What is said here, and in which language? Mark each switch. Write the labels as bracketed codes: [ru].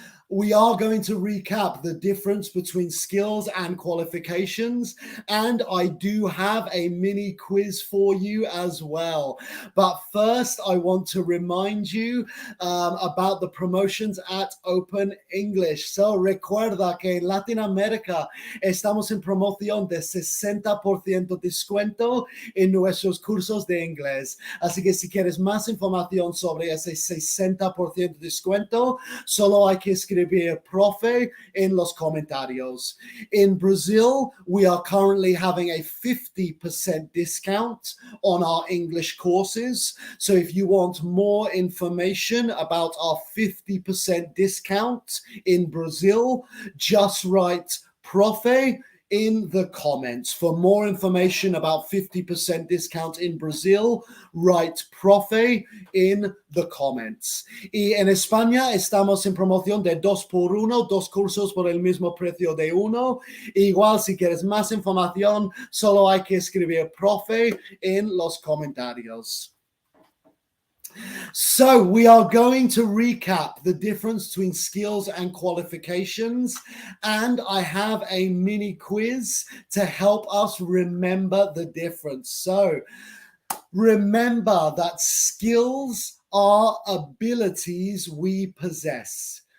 [en] We are going to recap the difference between skills and qualifications, and I do have a mini quiz for you as well. But first, I want to remind you about the promotions at Open English. [es] So recuerda que en Latinoamérica estamos en promoción de 60% descuento en nuestros cursos de inglés. Así que si quieres más información sobre ese 60% descuento, solo hay que escribir profe in los comentarios. [en] In Brazil, we are currently having a 50% discount on our English courses. So if you want more information about our 50% discount in Brazil, just write profe in the comments. For more information about 50% discount in Brazil, write profe in the comments. [es] Y en España estamos en promoción de 2x1, 2 cursos por el mismo precio de uno. Igual, si quieres más información, solo hay que escribir profe en los comentarios. [en] So we are going to recap the difference between skills and qualifications, and I have a mini quiz to help us remember the difference. So remember that skills are abilities we possess.